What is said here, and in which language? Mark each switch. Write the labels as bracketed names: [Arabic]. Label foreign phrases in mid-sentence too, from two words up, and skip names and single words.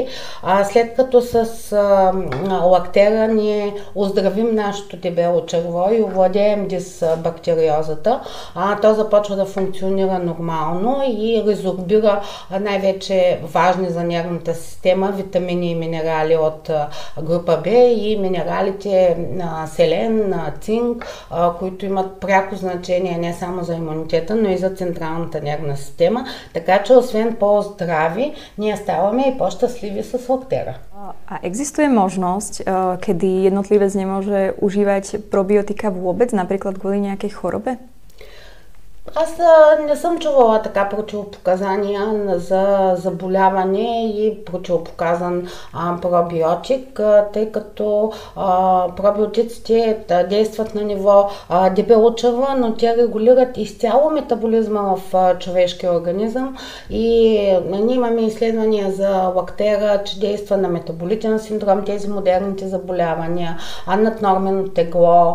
[Bulgarian] След като с лактера ние оздравим нашето дебело черво и овладеем дисбактериозата, то започва да функционира нормално и резорбира най-вече важни за нервната система витамини и минерали от група Б и минералите селен, цинк, които имат пряко значение не само за имунитета, но и за централната нервна система. Така че освен по-здрави, ние ставаме и по-щастливи с лактера. [Slovak] A existuje možnosť, kedy jednotlivec nemôže užívať probiotika vôbec, например, kvôli nejakej chorobe? [Bulgarian] Аз не съм чувала така противопоказания за заболяване и противопоказан пробиотик, тъй като пробиотиците действат на ниво дебело-чрево, но те регулират изцяло метаболизма в човешкия организъм и ние имаме изследвания за лактера, че действа на метаболитен синдром, тези модерните заболявания, наднормено тегло.